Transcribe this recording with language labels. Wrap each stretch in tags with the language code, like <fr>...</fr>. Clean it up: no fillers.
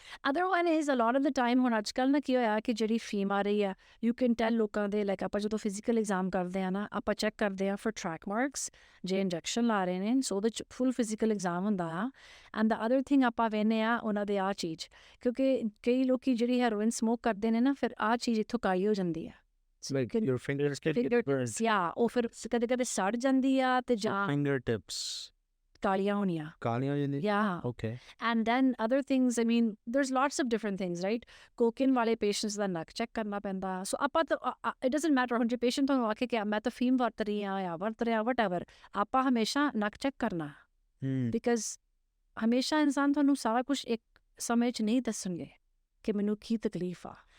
<en>other one is a lot of the time,</en> <pa>ਹੁਣ ਅੱਜ ਕੱਲ੍ਹ ਨਾ ਕੀ ਹੋਇਆ ਕਿ ਜਿਹੜੀ ਫੀਮ ਆ ਰਹੀ ਆ,</pa> <en>you can tell</en> <pa>ਲੋਕਾਂ ਦੇ, ਲਾਈਕ ਆਪਾਂ ਜਦੋਂ ਫਿਜ਼ੀਕਲ ਐਗਜ਼ਾਮ ਕਰਦੇ ਆ ਨਾ, ਆਪਾਂ ਚੈੱਕ ਕਰਦੇ ਆ ਫॉर ਟਰੈਕ ਮਾਰਕਸ, ਜੇ ਇੰਜੈਕਸ਼ਨ ਲਾ ਰਹੇ ਨੇ, ਸੋ ਉਹਦੇ 'ਚ ਫੁੱਲ ਫਿਜ਼ੀਕਲ ਐਗਜ਼ਾਮ ਹੁੰਦਾ ਆ।</pa> <en>and the other thing</en> <pa>ਆਪਾਂ ਵੇਖਦੇ ਆ ਉਹਨਾਂ ਦੇ ਆਹ ਚੀਜ਼, ਕਿਉਂਕਿ ਕਈ ਲੋਕ ਜਿਹੜੀ ਹੈਰੋਇਨ ਸਮੋਕ ਕਰਦੇ ਨੇ ਨਾ, ਫਿਰ ਆਹ ਚੀਜ਼ ਇੱਥੋਂ ਕਾਈ ਹੋ ਜਾਂਦੀ ਆ,</pa> <en>your fingers get burned,</en> <pa>ਉਹ ਫਿਰ ਕਦੇ ਸੜ ਜਾਂਦੀ ਆ ਤੇ ਜਾਂ</pa> <en>fingertips</en> <pa>ਕਾਲੀਆਂ ਹੋਣੀਆਂ, ਕਾਲੀਆਂ ਹੋ ਜਾਂਦੀਆਂ। Okay.</pa> <en>And then other things, I mean, there's lots of different things, right?</en> <pa>Cocaine ਵਾਲੇ ਪੇਸ਼ੈਂਟਸ ਦਾ ਨੱਕ ਚੈੱਕ ਕਰਨਾ ਪੈਂਦਾ, ਸੋ ਆਪਾਂ ਤਾਂ</pa> <en>it doesn't matter,</en> <pa>ਹੁਣ ਜੇ ਪੇਸ਼ੈਂਟ ਤੁਹਾਨੂੰ ਆਖੇ ਕਿ ਮੈਂ ਤਾਂ ਫੀਮ ਵਰਤ ਰਹੀ ਹਾਂ ਜਾਂ ਵਰਤ ਰਿਹਾ whatever, ਆਪਾਂ ਹਮੇਸ਼ਾ ਨੱਕ ਚੈੱਕ ਕਰਨਾ, ਬਿਕਾਜ਼ ਹਮੇਸ਼ਾ ਇਨਸਾਨ ਤੁਹਾਨੂੰ ਸਾਰਾ ਕੁਛ ਇੱਕ ਸਮੇਂ 'ਚ ਨਹੀਂ ਦੱਸਣਗੇ ਕਿ ਮੈਨੂੰ ਕੀ ਤਕਲੀਫ ਆ।</pa>